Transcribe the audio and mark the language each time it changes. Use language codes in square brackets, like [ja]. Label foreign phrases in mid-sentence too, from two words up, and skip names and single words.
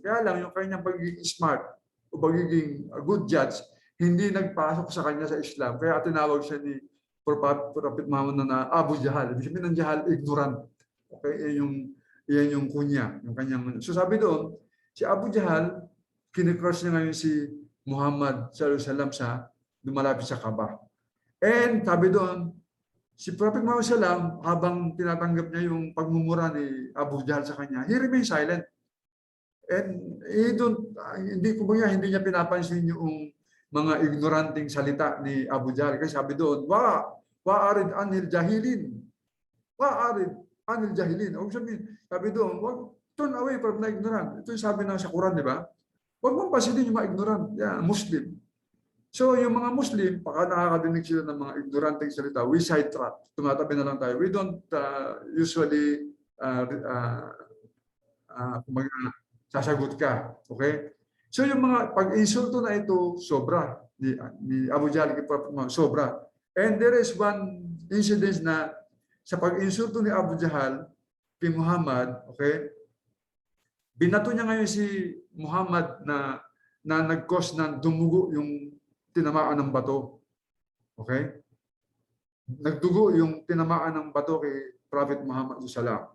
[tl] Kaya lang yung kanyang pagiging smart o pagiging [en] good judge, [tl] hindi nagpasok sa kanya sa Islam. Kaya tinawag siya ni Prophet Muhammad na Abu Jahal. Ibig sabihin ng Jahal, ignorant. Okay, yan yung kunya, yung kanyang. So sabi doon, si Abu Jahal, kinikross niya ngayon si Muhammad [ar] صلى الله عليه وسلم [tl] sa dumalapit sa Kaaba. And sabi doon, si Prophet Muhammad sallam, habang tinatanggap niya yung pagmumura ni Abu Jahal sa kanya, [en] he remained silent. [tl] And hindi niya pinapansin yung mga ignoranting salita ni Abu Jahal. Kasi sabi doon, [ar] وأعرض عن الجاهلين. وأعرض عن الجاهلين. [tl] O sabi doon, wag [en] turn away from the ignorant. [tl] Ito yung sabi na sa Quran, di ba? Huwag mong pansinin yung mga ignorant. [en] Yeah, Muslim. [tl] So yung mga Muslim, pagka nakakadinig sila ng mga ignoranteng salita, [en] we sidetrack. [tl] Tumatabi na lang tayo. [en] We don't usually [tl] sasagot ka. [en] Okay? [tl] So yung mga pag-insulto na ito, sobra. Ni Abu Jahl, sobra. [en] And there is one incident [tl] na sa pag-insulto ni Abu Jahl kay Muhammad, okay? Binato niya ngayon si Muhammad na nag-cause ng dumugo yung tinamaan ng bato. Okay? Nagdugo yung tinamaan ng bato kay Prophet Muhammad sallallahu.